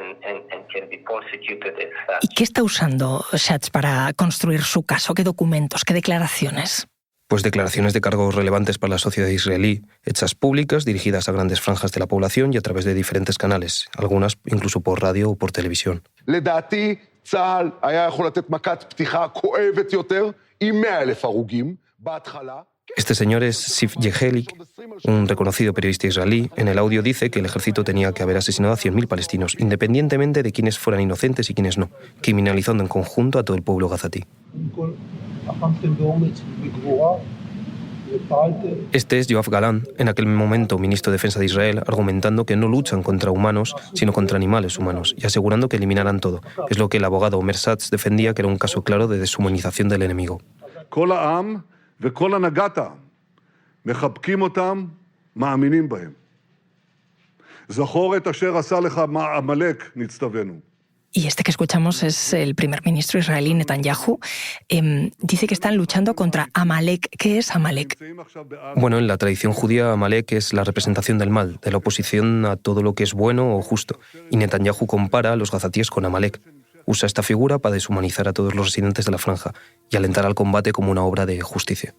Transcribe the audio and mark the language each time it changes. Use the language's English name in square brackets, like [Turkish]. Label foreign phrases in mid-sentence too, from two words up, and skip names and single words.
[Spanish] ¿Y qué está usando Schatz para construir su caso? ¿Qué documentos? ¿Qué declaraciones? Pues declaraciones de cargos relevantes para la sociedad israelí, hechas públicas, dirigidas a grandes franjas de la población y a través de diferentes canales, algunas incluso por radio o por televisión. [Hebrew] לדעתי, צה"ל היה יכול לתת מכת פתיחה כואבת יותר עם 100,000 הרוגים בהתחלה. [Spanish] Este señor es Sif Yehelik, un reconocido periodista israelí. En el audio dice que el ejército tenía que haber asesinado a 100.000 palestinos, independientemente de quiénes fueran inocentes y quiénes no, criminalizando en conjunto a todo el pueblo gazatí. Este es Yoav Galan, en aquel momento ministro de Defensa de Israel, argumentando que no luchan contra humanos, sino contra animales humanos, y asegurando que eliminarán todo. Es lo que el abogado Omer Satz defendía, que era un caso claro de deshumanización del enemigo. [Hebrew] וכל הנהגת העם, מחבקים אותם, מאמינים בהם. זכור את אשר עשה לך עמלק, נצטווינו. [Spanish] Y este que escuchamos es el primer ministro israelí Netanyahu. Dice que están luchando contra Amalek. ¿Qué es Amalek? Bueno, en la tradición judía, Amalek es la representación del mal, de la oposición a todo lo que es bueno o justo. Y Netanyahu compara a los gazatíes con Amalek. Usa esta figura para deshumanizar a todos los residentes de la franja y alentar al combate como una obra de justicia.